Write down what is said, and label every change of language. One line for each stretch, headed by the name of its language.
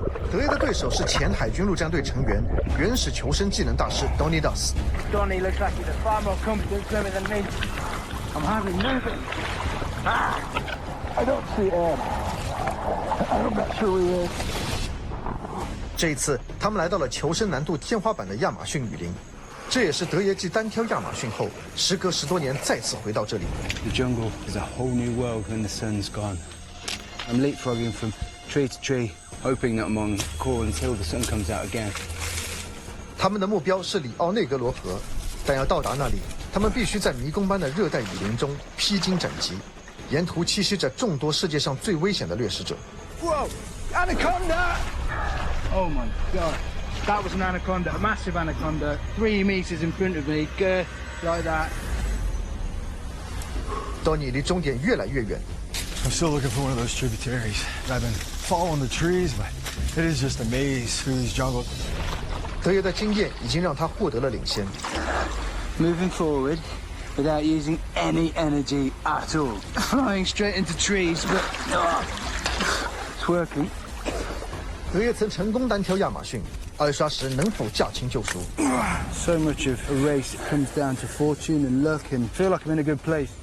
Chinese: 德爷的对手是前海军陆战队成员、原始求生技能大师 Donny Das。
English: Donny looks like he's a far more competent swimmer than me. I'm hardly moving. I don't see Ed. I'm not sure he is.
Chinese: 这一次，他们来到了求生难度天花板的亚马逊雨林，这也是德爷继单挑亚马逊后，时隔10多年再次回到这里。
English: The jungle is a whole new world when the sun's gone. I'm leapfrogging from tree to tree, hoping that I'm on call until the sun comes out again.
Chinese: 他们的目标是里奥内格罗河，但要到达那里，他们必须在迷宫般的热带雨林中披荆斩棘，沿途栖息着众多世界上最危险的掠食者。
English: Whoa! Anaconda! Oh my god. That was an anaconda, a massive anaconda, 3 meters in front of me, girth like that.
Chinese: Donny 离终点越来越远。
English: I'm still looking for one of those tributaries. I've been following the trees, but it is just a maze through these jungles.
Chinese: 德爷的经验已经让他获得了领先。
English: Moving forward without using any energy at all. Flying straight into trees, but it's working.
Chinese: 德爷曾成功单挑亚马逊，二刷时能否驾轻就熟？
English: So much of a race comes down to fortune and luck, and feel like I'm in a good place.